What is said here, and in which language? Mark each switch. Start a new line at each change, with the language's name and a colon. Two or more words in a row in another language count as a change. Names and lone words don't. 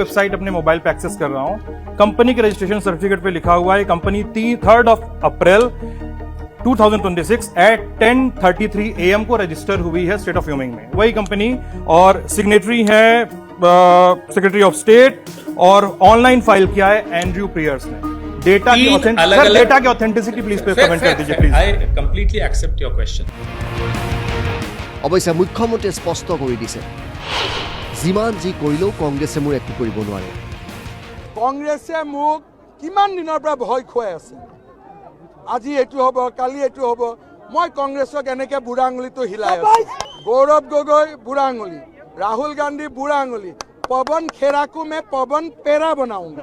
Hindi: वेबसाइट अपने मोबाइल पे एक्सेस कर रहा हूँ। कंपनी के
English: registration certificate
Hindi: पे लिखा हुआ है कंपनी 3 अप्रैल 2026 at 10:33 AM को रजिस्टर हुई है स्टेट ऑफ ह्यूमिंग में, वही कंपनी, और सिग्नेटरी है
English: secretary of state,
Hindi: और
English: online file
Hindi: किया है एंड्रयू प्रियर्स ने। डेटा की ऑथेंटिसिटी प्लीज पे कमेंट कर दीजिए प्लीज।
English: I completely accept your question.
Assamese: অৱশ্যে মুখ্যমন্ত্ৰীয়ে স্পষ্ট কৰি দিছে, যিমান যি কৰিলেও কংগ্ৰেছে মোৰ একো কৰিব নোৱাৰে। কংগ্ৰেছে মোক কিমান দিনৰ পৰা ভয় খুৱাই আছে, আজি এইটো হ'ব, কালি এইটো হ'ব। মই কংগ্ৰেছক এনেকৈ বুঢ়া আঙুলিটো হিলাই আছো। গৌৰৱ গগৈ বুঢ়া আঙুলি, ৰাহুল গান্ধী বুঢ়া আঙুলি, পৱন খেৰাকো মই পৱন পেৰা বনাওঁগা।